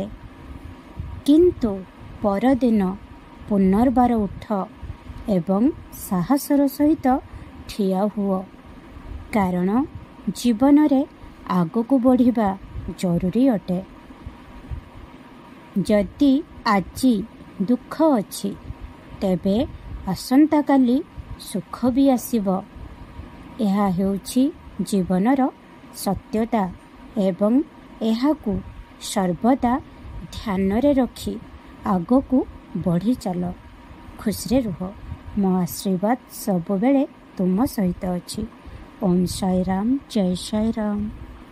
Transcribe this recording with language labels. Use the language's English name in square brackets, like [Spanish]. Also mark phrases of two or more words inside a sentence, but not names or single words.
[Odia] କିନ୍ତୁ ପରଦିନ ପୁନର୍ବାର ଉଠ ଏବଂ ସାହସର ସହିତ ଠିଆ ହୁଅ, କାରଣ ଜୀବନ ରେ ଆଗକୁ ବଢ଼ିବା ଜରୁରୀ ଅଟେ। ଯଦି ଆଜି ଦୁଃଖ ଅଛି ତେବେ ଆସନ୍ତା କାଲି ସୁଖ ବି ଆସିବ। ଯହ ହେଉଛି ଜୀବନର ସତ୍ୟତା ଏବଂ ଏହାକୁ ସର୍ବଦା ଧ୍ୟାନ ରେ ରଖି ଆଗକୁ ବଢ଼ି ଚାଲ। ଖୁସି ରେ ରୁହ। ମୋ ଆଶୀର୍ବାଦ ସବୁ ବେଳେ ତୁମ ସହିତ ଅଛି। ଓମ୍ ସାଇ ରାମ, ଜୟ ସାଇ ରାମ।